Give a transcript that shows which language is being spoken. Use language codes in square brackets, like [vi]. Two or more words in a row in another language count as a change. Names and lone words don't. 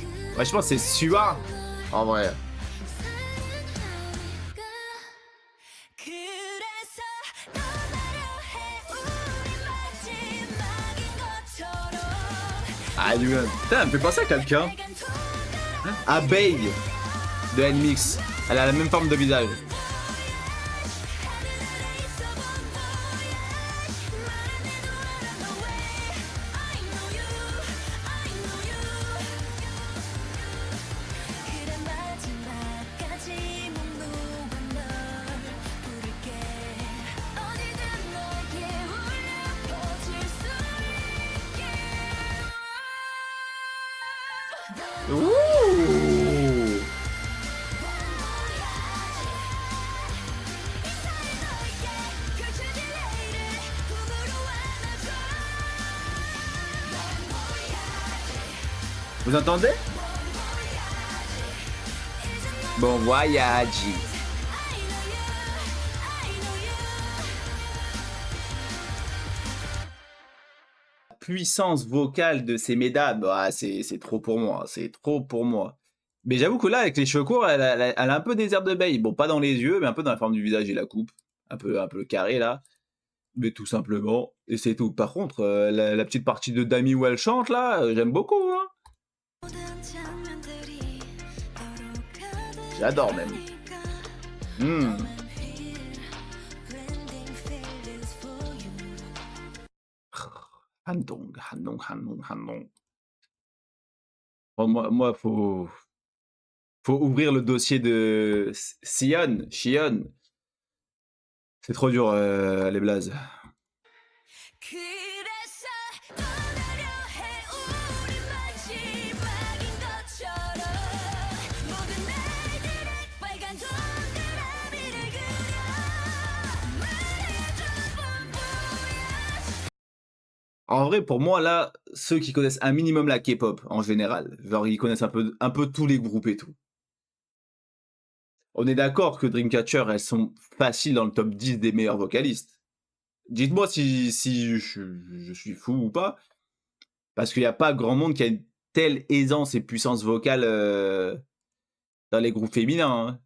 [fr] Ouais, je pense que c'est Sua, en vrai. [ko] 그래서 떠나려 해 우리 마지막인 것처럼 [fr] Ah, du coup, putain, elle me fait penser à quelqu'un. [ko] 빨간 손가락 [fr] À Bey de NMIX. Elle a la même forme de visage. [ko] 하늘에 있어본 너야 말해도 알아 너 왜 [en] I know you I know you [ko] 그래 마지막까지 못 놓아 널 부를게 어디든 너에게 울려 퍼질 수 있게 Ouh. 펼쳐질 내일을 꿈으로 안아줘 [fr] Vous entendez? Bon voyage. [en] I know you I know you [fr] Puissance vocale de ces mesdames, bah, c'est trop pour moi, c'est trop pour moi. Mais j'avoue que là, avec les cheveux courts, elle a un peu des airs de Bey. Bon, pas dans les yeux, mais un peu dans la forme du visage et la coupe. Un peu carré là. Mais tout simplement, et c'est tout. Par contre, la petite partie de Dami où elle chante là, j'aime beaucoup, hein. [ko] 모든 장면들이 떠오르거든 [fr] J'adore même. Hmm. [en] Blending feelings for you [fr] Handong, Handong, Handong, Handong. Bon, moi, faut ouvrir le dossier de Sion. C'est trop dur, les blazes. [ko] 그래서 떠나려 해 우리 마지막인 것처럼 모든 날들에 빨간 동그라미를 그려 말해줘 본보야 [fr] En vrai, pour moi, là, ceux qui connaissent un minimum la K-pop, en général, genre, ils connaissent un peu tous les groupes et tout. On est d'accord que Dreamcatcher, elles sont faciles dans le top 10 des meilleurs vocalistes. Dites-moi si je suis fou ou pas, parce qu'il n'y a pas grand monde qui a une telle aisance et puissance vocale dans les groupes féminins, hein.